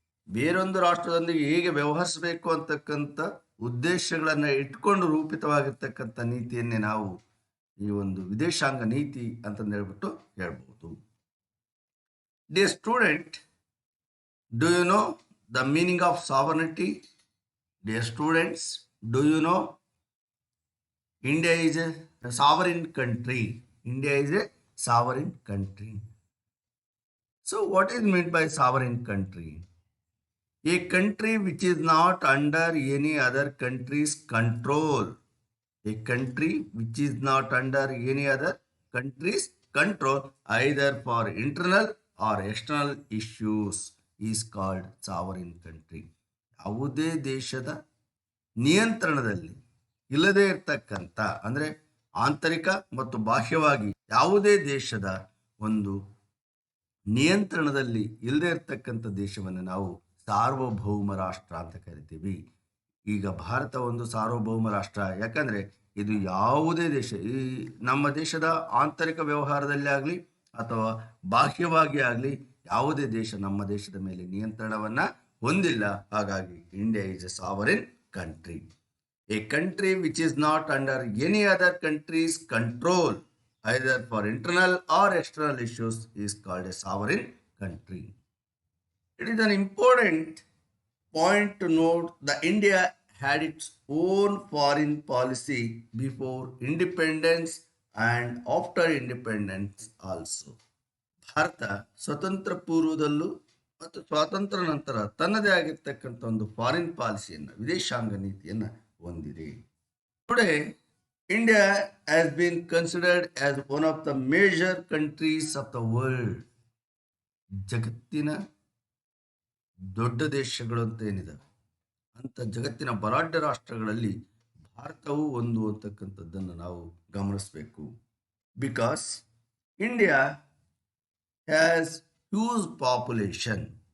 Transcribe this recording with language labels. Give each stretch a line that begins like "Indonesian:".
Kannada: ಬೇರೊಂದು ರಾಷ್ಟ್ರದೊಂದಿಗೆ ಹೇಗೆ ವ್ಯವಹರಿಸಬೇಕು ಅಂತಕ್ಕಂಥ ಉದ್ದೇಶಗಳನ್ನು ಇಟ್ಕೊಂಡು ರೂಪಿತವಾಗಿರ್ತಕ್ಕಂಥ ನೀತಿಯನ್ನೇ ನಾವು ಈ ಒಂದು ವಿದೇಶಾಂಗ ನೀತಿ ಅಂತಂದು ಹೇಳ್ಬೋದು.
English: Dear student, do you know the meaning of sovereignty? Dear students, do you know India is a sovereign country? India is a sovereign country. So what is meant by sovereign country? A country which is not under any other country's control. A country which is not under any other country's control, either for internal or external issues, is called sovereign country.
Kannada: ಯಾವುದೇ ದೇಶದ ನಿಯಂತ್ರಣದಲ್ಲಿ ಇಲ್ಲದೇ ಇರ್ತಕ್ಕಂಥ, ಅಂದರೆ ಆಂತರಿಕ ಮತ್ತು ಬಾಹ್ಯವಾಗಿ ಯಾವುದೇ ದೇಶದ ಒಂದು ನಿಯಂತ್ರಣದಲ್ಲಿ ಇಲ್ಲದೇ ಇರ್ತಕ್ಕಂಥ ದೇಶವನ್ನು ನಾವು ಸಾರ್ವಭೌಮ ರಾಷ್ಟ್ರ ಅಂತ ಕರಿತೀವಿ. ಈಗ ಭಾರತ ಒಂದು ಸಾರ್ವಭೌಮ ರಾಷ್ಟ್ರ, ಯಾಕಂದರೆ ಇದು ಯಾವುದೇ ದೇಶ, ಈ ನಮ್ಮ ದೇಶದ ಆಂತರಿಕ ವ್ಯವಹಾರದಲ್ಲಿ ಆಗಲಿ ಅಥವಾ ಬಾಹ್ಯವಾಗಿ ಆಗಲಿ ಯಾವುದೇ ದೇಶ ನಮ್ಮ ದೇಶದ ಮೇಲೆ ನಿಯಂತ್ರಣವನ್ನು ಹೊಂದಿಲ್ಲ.
English: ಹಾಗಾಗಿ India is a sovereign country. A country which is not under any other country's control, either for internal or external issues, is called a sovereign country. It is an important point to note that India had its own foreign policy before independence and after independence also.
Kannada: Bharat ಸ್ವತಂತ್ರ ಪೂರ್ವದಲ್ಲೂ ಮತ್ತು ಸ್ವಾತಂತ್ರ್ಯ ನಂತರ ತನ್ನದೇ ಆಗಿರ್ತಕ್ಕಂಥ ಒಂದು foreign ಪಾಲಿಸಿಯನ್ನು, ವಿದೇಶಾಂಗ ನೀತಿಯನ್ನು ಹೊಂದಿದೆ.
English: Today, India has been considered as one of the major countries of the world.
Kannada: ಜಗತ್ತಿನ ದೊಡ್ಡ ದೇಶಗಳು ಅಂತ ಏನಿದಾವೆ ಅಂತ ಜಗತ್ತಿನ ಬಲಾಢ್ಯ ರಾಷ್ಟ್ರಗಳಲ್ಲಿ ಭಾರತವು ಒಂದು ಅಂತಕ್ಕಂಥದ್ದನ್ನು ನಾವು ಗಮನಿಸಬೇಕು.
English: Because India has huge population.